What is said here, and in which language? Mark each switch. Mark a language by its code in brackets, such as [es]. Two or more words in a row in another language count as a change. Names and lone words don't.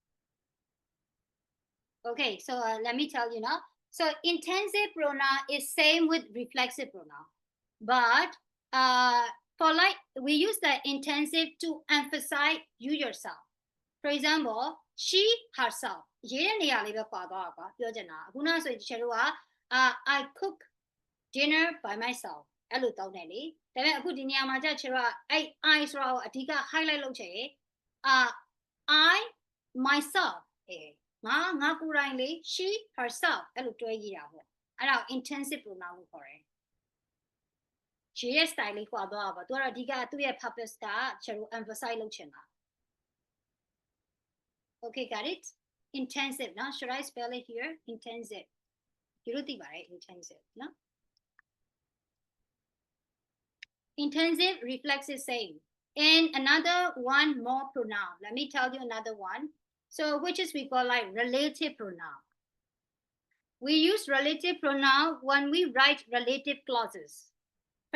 [en] Okay, so let me tell you now. So intensive pronoun is same with reflexive pronoun, but for like we use the intensive to emphasize you yourself. For example, she herself. [my] ရေးတဲ့နေရာလေးပဲပါသွားတာကွာပြောချင်တာအခုနဆိုရင်ဒီချက်တို့က [en] I cook dinner by myself [my] အဲ့လိုတောင်းတယ်လေဒါပေမဲ့အခုဒီနေ ရာမှာကျချေတော့အဲ့ I ဆိုတာကိုအဓိက highlight လုပ်ချင် [en] I myself [my] ငါကိုယ်တိုင်လေ [en] she herself [my] အဲ့လိုတွဲကြည့်တာပေါ့အဲ့ဒါ [en] intensive pronoun [my] လို့ခေါ်တယ် she ရဲ့ style လေးကွာသွားတာပေါ့သူကတော့အဓိကသူ့ရဲ့ purpose ကချေတို့ emphasize လုပ်ချင်တာ [en] okay got it intensive [my] နော် [en] should I spell it here intensive [my] ဒီလိုသိပါတယ် intensive နော် [en] intensive reflex is same and another one more pronoun let me tell you another one so which is we call like relative pronoun we use relative pronoun when we write relative clauses for